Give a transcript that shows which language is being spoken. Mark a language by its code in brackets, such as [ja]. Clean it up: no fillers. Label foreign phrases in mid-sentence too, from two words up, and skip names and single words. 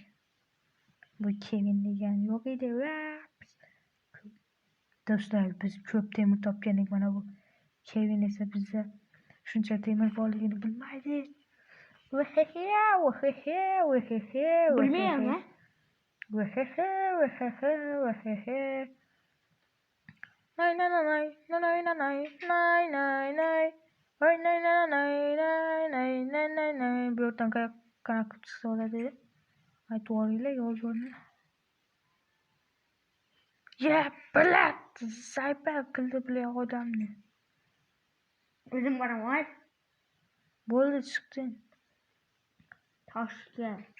[uz] Bu Kevin degan yo'q edi. Do'stlar, biz ko'p temir topgandik. Mana bu Kevin esa bizda shuncha temir borligini bilmaydi. Bilmayapman. Nay nay nay nay nay nay nay nay nay nay. Ay nay nay nay nay nay nay nay nay. Bu yerdan qanaqa chiqsa bo'ladi? Aytib yuboringlar, yozib yuboringlar. Блядь, zaybal qildi bular odamni. O'zim boraman. Bo'ldi, chiqding. Toshga.